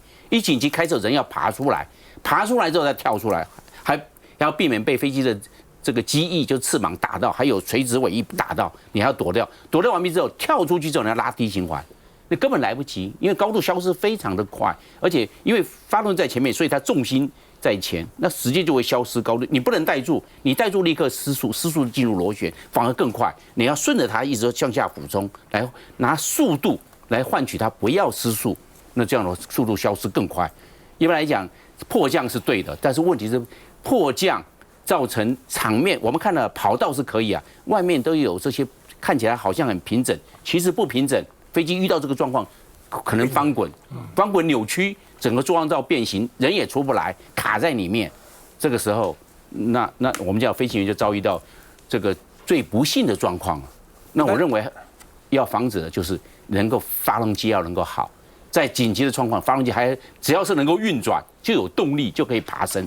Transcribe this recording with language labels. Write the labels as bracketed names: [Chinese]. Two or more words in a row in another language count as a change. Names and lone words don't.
[Chinese] 一緊急開之後，人要爬出來，爬出來之後再跳出來，還要避免被飛機的這個機翼就翅膀打到，還有垂直尾翼打到，你還要躲掉。躲掉完畢之後，跳出去之後你要拉低循環， 那根本來不及，因為高度消失非常的快，而且因為發動在前面，所以它重心在前，那时间就會消失高度。你不能帶住，你帶住立刻失速進入螺旋，反而更快。你要順着它一直向下俯衝，來拿速度來換取它不要失速，那這樣的速度消失更快。一般來講，迫降是對的，但是問題是迫降造成場面，我們看了跑道是可以啊，外面都有這些看起來好像很平整，其實不平整。飛機遇到這個狀況，可能翻滾扭曲，整個座艙罩變形，人也出不來，卡在裡面。這個時候，那我們叫飛行員就遭遇到這個最不幸的狀況了。那我認為要防止的就是能夠發動機要能夠好，在緊急的狀況，發動機只要是能夠運轉，就有動力就可以爬升。